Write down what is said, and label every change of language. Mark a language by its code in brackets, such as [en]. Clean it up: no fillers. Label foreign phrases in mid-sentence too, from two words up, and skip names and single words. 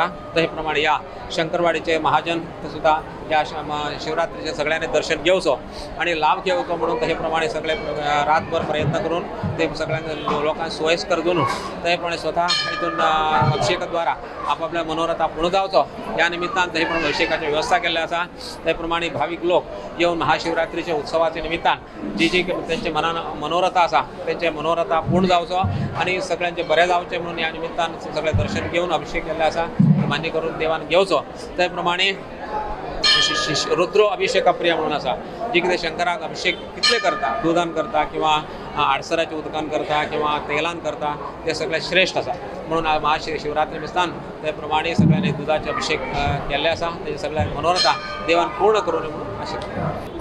[kok] तशेप्रमाणे या शंकरवाडीचे महाजन सुद्धा या शिवरात्रीचे सगळ्यांनी दर्शन घेवचो आणि लाभ घेवचो म्हणून तशेप्रमाणे सगळे रातभर प्रयत्न करून ते सगळ्यांना लोकांना सोयीस्कर करून तशेप्रमाणे स्वतः इथून अभिषेकाद्वारा आपापल्या मनोरथा पूर्ण जावचो या निमित्तान तशेप्रमाणे अभिषेकाची व्यवस्था केली असा। त्याप्रमाणे भाविक लोक येऊन महाशिवरात्रीच्या उत्सवाच्या निमित्तान जी त्यांचे मनोरथा असा त्यांचे मनोरथा पूर्ण जावचो आणि सगळ्यांचे बरे जावचे म्हणून या निमित्तान सगळे दर्शन घेऊन अभिषेक केला असा मान्य करून देवान घेवचो। त्याप्रमाणे रुद्र अभिषेक प्रिय म्हणून असा जी कितें शंकराक अभिषेक कितले करता दुधान करता किंवा आडसराचे उदकान करता किंवा तेलान करता ते सगळे श्रेष्ठ असा म्हणून महाशिवरात्री निमित्तान त्या प्रमाणे सगळ्यांनी दुधाचे अभिषेक केल्ले असा ते सगळे मनोरथा देवान पूर्ण करून म्हणून आशिल्लो।